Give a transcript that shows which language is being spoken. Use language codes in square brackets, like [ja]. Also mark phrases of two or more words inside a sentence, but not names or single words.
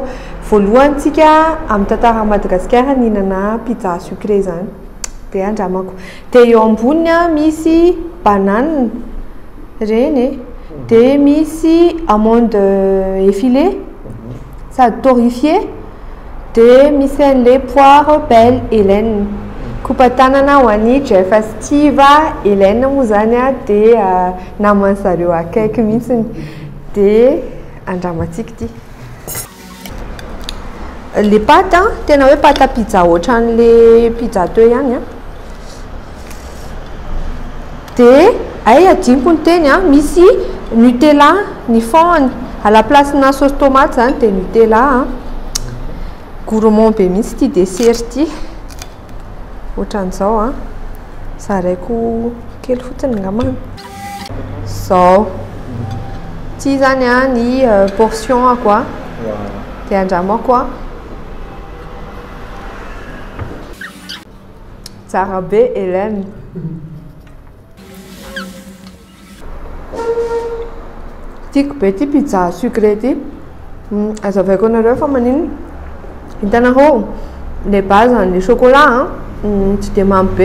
[mg] Voalohantsika amin'ny tantara Madagasikara nihinana [fr] pizza sucré [mg] zany dia andramako. Dia eo amboniny misy banane reny dia misy [fr] amande effilée [mg] sady torréfiée dia misy an'ilay [fr] poire belle Hélène [mg] kopa-tanana ho an'ny Jeff Steve Hélène moa zany dia naman'zareo akaiky mihitsiny dia andramantsika ty. [fr] Les pâtes [mg] tena hoe [fr] pâte à pizza [mg] ohatran' [fr] le pizza [mg] teo ihany dia ay adiniko ny teny misy Nutella ny [fr] fond à la place [mg] na [fr] sauce tomate [mg] zany dia Nutella gourmand be mihitsy ty dessert ty ohatran'izao zaraiko kely fotsiny ngamana zao ty zany ny [fr] portion quoi [mg] dia andramako tsara be Hélène. Tiako be ty [fr] pizza sucré [mg] ty azavaiko anareo fa maninona hitanareo [fr] le base le chocolat [mg] tsy dia mamy be